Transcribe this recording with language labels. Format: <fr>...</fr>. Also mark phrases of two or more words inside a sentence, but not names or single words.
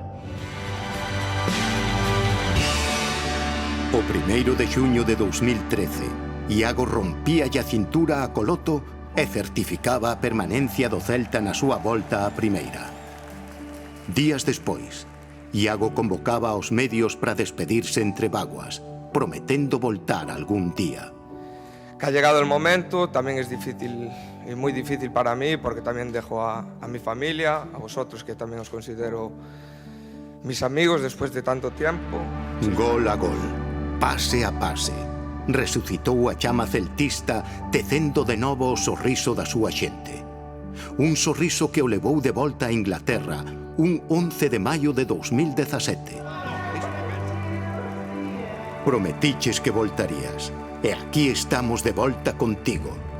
<gl>O 1º de xuño de 2013, Iago rompía a cintura a Coloto e certificaba a permanencia do Celta na súa volta á primeira. Días despois, Iago convocaba aos medios para despedirse entre vaguas, prometendo voltar algún día.</gl> <es>Que ha llegado el momento, también es difícil y muy difícil para mí, porque también dejo a mi familia, a vosotros que también os considero mis amigos después de tanto tiempo.</es> <gl>Gol a gol, pase a pase, resucitou a chama celtista tecendo de novo o sorriso da súa xente. Un sorriso que o levou de volta a Inglaterra un 11 de maio de 2017. Prometiches que voltarías, e aquí estamos de volta contigo.</gl>